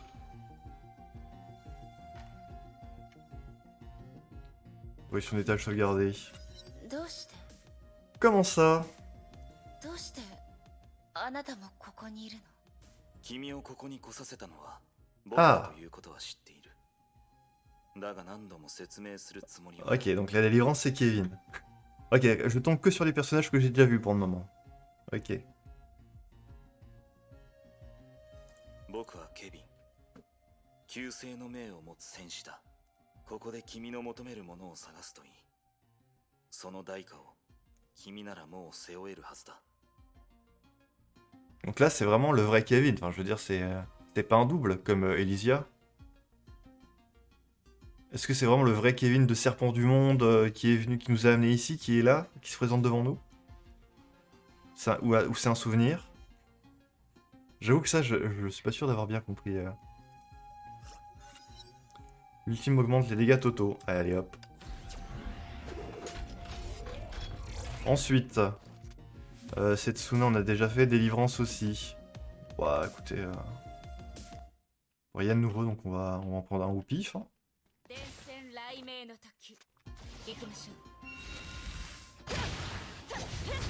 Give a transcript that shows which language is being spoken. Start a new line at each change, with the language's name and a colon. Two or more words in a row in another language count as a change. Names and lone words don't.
French: Position d'étage sauvegardée.
Japanese: どうして
French: Comment ça?
Japanese: どうしてあなたもここにいるの？君をここに来させたのは僕あだということは知っている。だが何度も説明するつもりは。
French: Ok, donc la délivrance c'est Kevin. Ok, je tombe que sur les personnages que j'ai déjà vus pour le moment. Ok.
Japanese: 僕はケビン。旧姓の命を持つ戦士だ。ここで君の求めるものを探すといい。その代価を君ならもう背負えるはずだ。
French: Donc là c'est vraiment le vrai Kevin. Enfin, je veux dire, c'est pas un double comme Elysia. Est-ce que c'est vraiment le vrai Kevin de Serpent du Monde qui est venu, qui nous a amené ici, qui est là, qui se présente devant nous? Ou c'est un souvenir? J'avoue que ça, je suis pas sûr d'avoir bien compris. L'ultime augmente les dégâts totaux. Allez hop. Ensuite, Setsuna on a déjà fait, délivrance aussi. Bah écoutez, rien de nouveau donc on va en prendre un au pif. Hein.
Japanese: 伝染雷鳴の時、行きましょう。